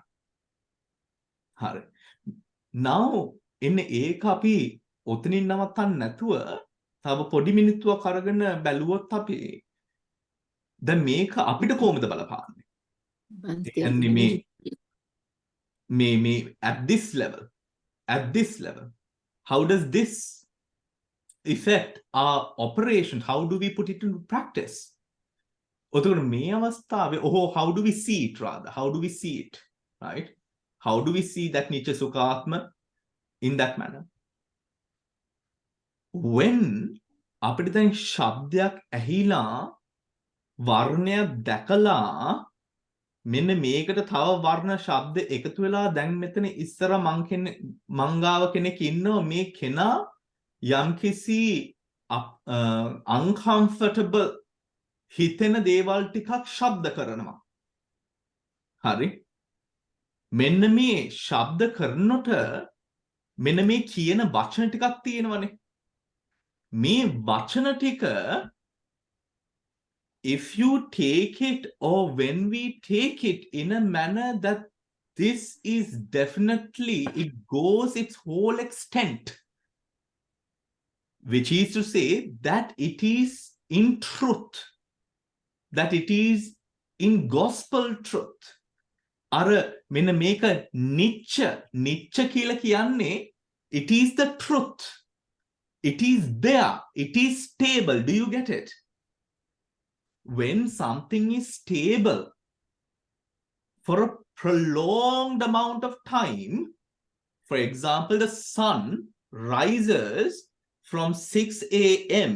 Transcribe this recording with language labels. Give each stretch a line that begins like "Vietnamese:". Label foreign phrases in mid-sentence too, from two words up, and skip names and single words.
Sinhala: හරි. now එන්න ඒක අපි ඔතනින් නවත්තන්න නැතුව තව පොඩි මිනිත්තුවක් අරගෙන බැලුවොත් අපි දැන් මේක අපිට කොහොමද බලපාන්නේ?
English: මේ at this level how does this affect our operation? How do we put it into practice?
Sinhala: ඔතකොට මේ අවස්ථාවේ
English: how do we see it, rather? How do we see it, right? How do we see that Nitya Sukha Atma in that manner?
Sinhala: When අපිට දැන් ශබ්දයක් ඇහිලා වර්ණයක් දැකලා මෙන්න මේකට තව වර්ණ ශබ්ද එකතු වෙලා දැන් මෙතන ඉස්සර මංගාව කෙනෙක් ඉන්නවා මේ කෙනා යම්කිසි uncomfortable හිතෙන දේවල් ටිකක් ශබ්ද කරනවා. හරි. මෙන්න මේ ශබ්ද කරනකොට මෙන්න මේ කියන වචන ටිකක් තියෙනවනේ. මේ වචන ටික
English: if you take it or when we take it in a manner that this is definitely it goes its whole extent, which is to say that it is in truth, that it is in gospel truth.
Sinhala: අර මෙන්න මේක නිච්ච කියලා කියන්නේ
English: it is the truth, it is there, it is stable. Do you get it? When something is stable for a prolonged amount of time, for example, the sun rises from 6 a.m.